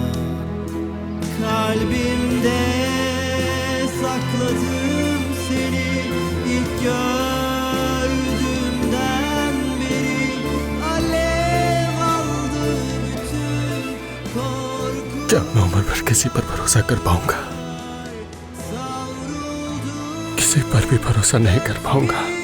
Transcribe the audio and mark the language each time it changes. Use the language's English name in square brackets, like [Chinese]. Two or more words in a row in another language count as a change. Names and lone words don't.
[Turkish] Kalbimde sakladım seni ilk gördüğümden beri. Alev aldı bütün korku. [Hindi] क्या मैं उम्र भर किसी पर भरोसा कर पाऊंगा? किसी पर भी भरोसा नहीं कर पाऊंगा।